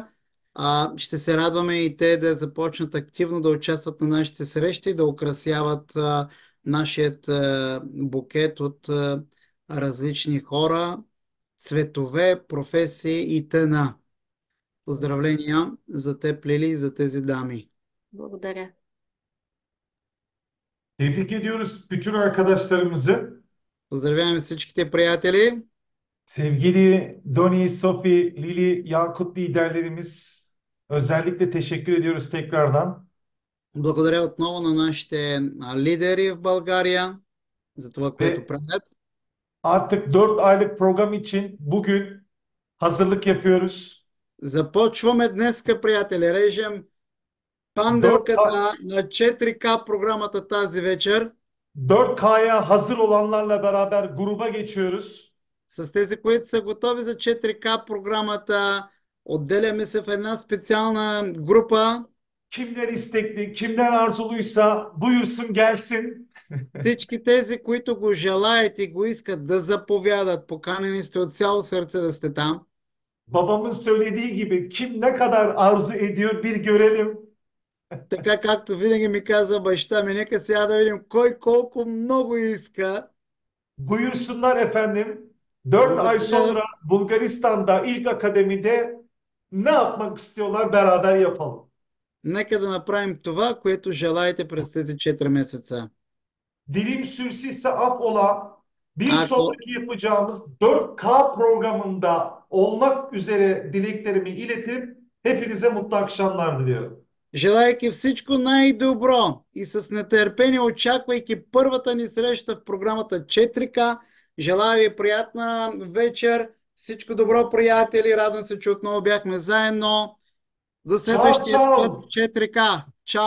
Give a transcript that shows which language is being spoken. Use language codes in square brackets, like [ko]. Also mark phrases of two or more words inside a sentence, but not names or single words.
[bg] Ще се радваме и те да започнат активно да участват на нашите срещи, да украсяват нашият букет от различни хора, цветове, професии и т.н. Поздравления за теб, Лили, и за тези дами. Благодаря. [tr] Tebrik ediyoruz bütün arkadaşlarımızı. [bg] Поздравяваме всичките приятели. [tr] Sevgili Doni, Sophie, Lili, Yakut liderlerimiz, özellikle teşekkür ediyoruz tekrardan. [bg] Благодаря отново на нашите лидери в България за това, което правят. [tr] Artık 4 aylık program için bugün hazırlık yapıyoruz. [bg] Започваме днеска, приятели. Режем панделката на 4K програмата тази вечер. [tr] 4K'ya hazır olanlarla beraber gruba geçiyoruz. [bg] С тези, които са готови за 4K програмата, отделяме се в една специална група. [tr] Kimler istekli, kimler arzuluysa buyursun gelsin. [bg] Всички тези, които го желаят и го искат, да заповядат. Поканени сте от цяло сърце да сте там. [tr] Babamın söylediği gibi kim ne kadar arzu ediyor bir görelim. [bg] Така както винаги ми казва баща ми, нека сега да видим кой колко много иска. [tr] Buyursunlar efendim. 4 ay sonra Bulgaristan'da ilk akademide ne yapmak istiyorlar beraber yapalım. [bg] Нека да направим това, което желаете през тези 4 месеца. [tr] Dilim sürçüyse affola. Bir Ako. sonraki yapacağımız 4K programında olmak üzere dileklerimi iletip hepinize mutlu akşamlar diliyorum. [bg] Желайки всичко най-добро и с нетърпение очаквайки първата ни среща в програмата 4K, желая ви приятна вечер, всичко добро, приятели, радвам се, че отново бяхме заедно. До следващия път 4K. Чао!